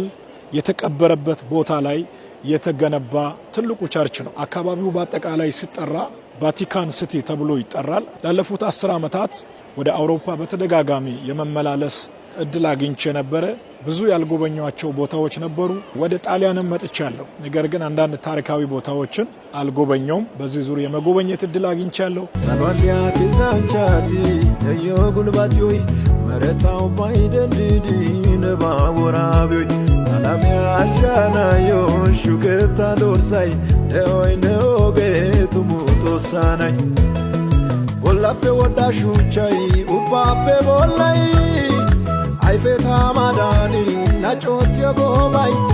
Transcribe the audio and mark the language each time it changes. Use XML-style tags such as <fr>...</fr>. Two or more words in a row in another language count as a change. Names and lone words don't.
<am>የተቀበረበት ቦታ ላይ የተገነባ ትልቁ ቸርች ነው። አካባቢው በአጠቃላይ ሲጠራ ቫቲካን ሲቲ ተብሎ ይጠራል። ላለፉት 10 ዓመታት ወደ አውሮፓ በተደጋጋሚ የመመላለስ እድል አግኝቼ ነበረ። ብዙ ያልጎበኟቸው ቦታዎች ነበሩ። ወደ ጣሊያንም መጥቻለሁ። ነገር ግን አንዳንድ ታሪካዊ ቦታዎችን አልጎበኘውም። በዚህ ዙር የመጎበኘት እድል አግኝቻለሁ።</am> <wal>ሰሎንያ ኪዛንቻቲ ደዮ ጉልባቲዮይ መረታው ባይደንዲዲ ነባወራቢዮይ አላሚያ አልጃናዮ ሹገታ ዶርሳይ ደኦይ ነኦጌቱ ሙቶሳናይ ወላፔ ወዳሹቻይ ኡባፔ ቦላይ አይፌታ ማዳኒ ናጮት የጎባይ</wal>